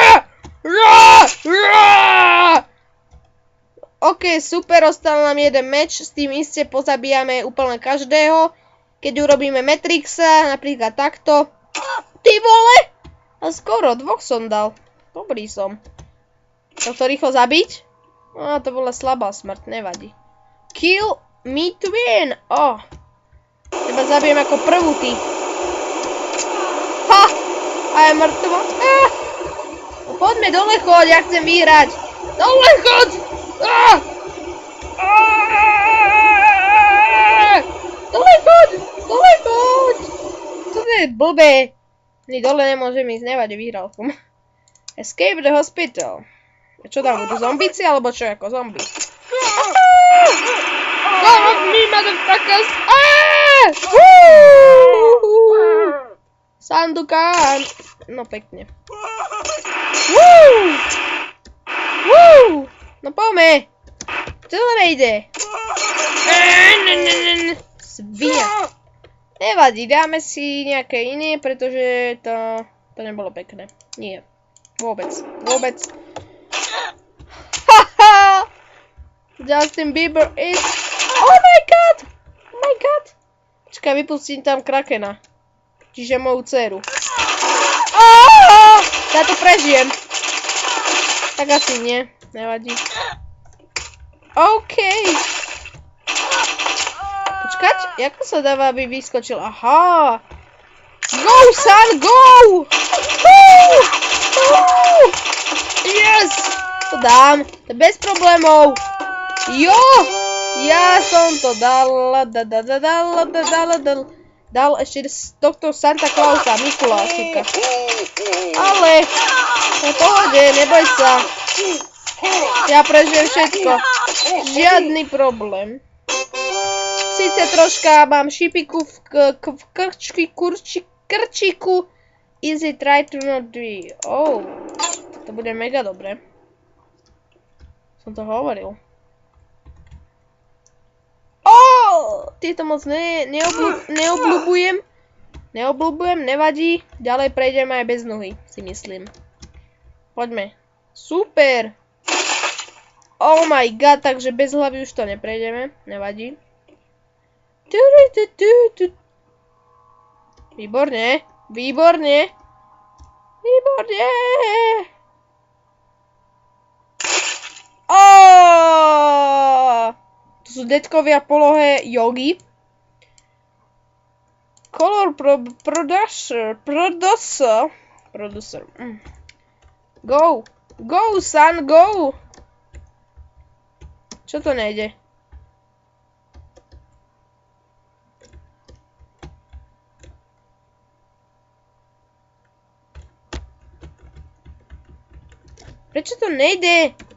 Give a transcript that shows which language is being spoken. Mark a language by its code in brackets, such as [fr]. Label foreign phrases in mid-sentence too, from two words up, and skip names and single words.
[sk] OK, super, ostal nám jeden meč, s tým iste pozabíjame úplne každého. Keď urobíme Matrixa, napríklad takto. Ty vole! A skoro, dvoch som dal. Dobrý som. Tohto rýchlo zabiť? To bola slabá smrť, nevadí. [en] Kill me to win! [sk] Teba zabijem ako prvú, ty. Ha! A je mŕtvo. Poďme dole choď, ja chcem vyhrať. Dole choď! Dole choď! Dole choď! To je blbé. Ni dole nemôžem ísť, nevadí, vyhral som. [en] Escape the hospital. [sk] Čo tam budú? Zombíci alebo čo ako zombie? [en] Go off me, motherfuckers! [sk] Sandukan! No pekne. No poďme! Čo to nejde? Svinia. Nevadí, dáme si nejaké iné, pretože to nebolo pekné. Nie. Vôbec. Haha! [en] Justin Bieber is... Oh my god! [sk] Počkaj, vypustím tam Krakena. Čiže moju dceru. Ja to prežijem. Tak asi nie. Nevadí. OK. Počkať, ako sa dáva, aby vyskočil? [en] Aha. Go, son, go! Yes! [sk] To dám. To je bez problémov. Jo! Ja som to dal ešte z tohto Santa Clausa, Mikulášika. Ale, v pohode, neboj sa. Ja prežijem všetko. Žiadny problém. Sice troška mám šipiku v krčiku. [en] Easy try to not be. Oh, [sk] to bude mega dobre. Som to hovoril. Tieto moc neobľúbujem, nevadí. Ďalej prejdeme aj bez nohy, si myslím. Poďme. Super. [en] Oh my god, [sk] takže bez hlavy už to neprejdeme, nevadí. Výborne. To sú detkovia v polohe jogy. [en] Color producer. Go, son, go. [sk] Čo to nejde? Prečo to nejde?